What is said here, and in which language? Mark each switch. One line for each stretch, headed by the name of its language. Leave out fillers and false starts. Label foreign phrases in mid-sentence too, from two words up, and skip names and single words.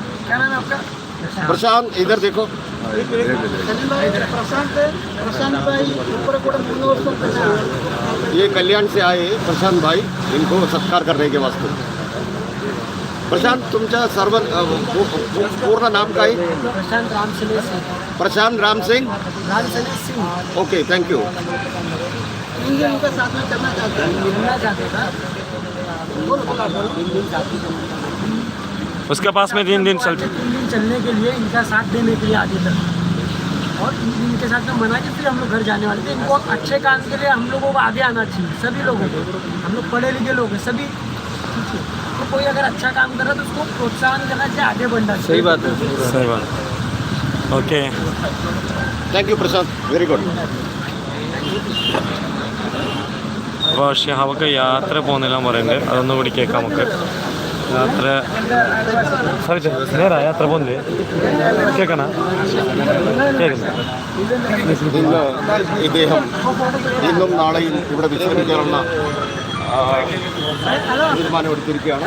Hindi: क्या नाम है आपका? प्रशांत इधर देखो प्रशांत भाई ऊपर को ये कल्याण से आए प्रशांत भाई इनको सत्कार करने के वास्ते प्रशांत
Marathi: तुमचा सर्व पूर्ण नाम काय
Hindi: प्रशांत राम सिंह प्रशांत राम सिंह सिंह
English: OK thank you
Hindi: उनका साथ में करना चाहते हैं मिलना चाहते हैं उसके पास में 3 दिन चलते 3 दिन चलने के लिए इनका साथ देने के लिए आगे तक और इनके साथ में मना के फिर हम लोग घर जाने वाले थे। इनको अच्छे काम के लिए हम लोगों को आगे आना चाहिए, सभी लोगों को। हम लोग पढ़े लिखे लोग हैं सभी, तो कोई अगर अच्छा काम कर रहा है तो उसको प्रोत्साहन करना चाहिए, आगे बढ़ना चाहिए। सही बात है। सही बात ओके
English: Thank you प्रशांत very good
Malayalam: അപ്പോൾ ഷിഹാബൊക്കെ യാത്ര പോകുന്നില്ല പറയുന്നുണ്ട്, അതൊന്നും കൂടി കേൾക്കാം നമുക്ക്. യാത്ര നേരാ യാത്ര പോകുന്നില്ലേ കേൾക്കണ കേൾക്കുന്നു ഇന്ന് ഇദ്ദേഹം ഇന്നും നാളെയും ഇവിടെ വിശ്രമിക്കാനുള്ള തീരുമാനമെടുത്തിരിക്കുകയാണ്.